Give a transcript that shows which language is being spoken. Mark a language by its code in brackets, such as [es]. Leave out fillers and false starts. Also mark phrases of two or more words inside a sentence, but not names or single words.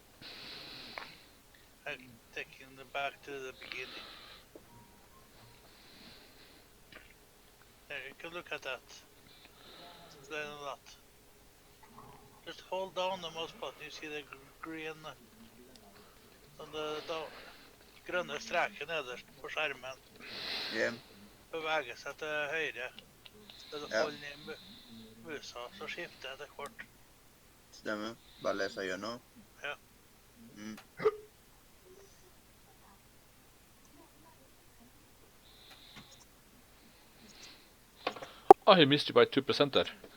[en] Taking the back to the beginning. There, you can look at that. Then a lot. Just hold down the mouse button. You see the green [no] grønne streken nederst på skjermen. [en] Yeah. [no] Beveger seg til høyre. Når du Ja. holder i musa, så skifter jeg til kort. Stemmer. Bare leser gjennom. Ja. Mm. [en] Oh, he missed you by 2% there.